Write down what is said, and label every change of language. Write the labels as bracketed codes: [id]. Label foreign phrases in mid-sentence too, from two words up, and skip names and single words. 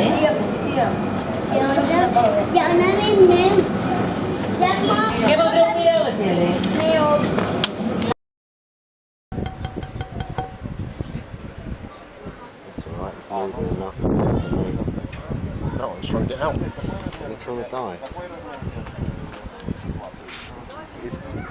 [ca] Sí. Ja un amic meu. Què voldreu mirar a la tele? Meus. [en] It's alright, it's moving enough. That one's trying to get out. You're trying to die. It's...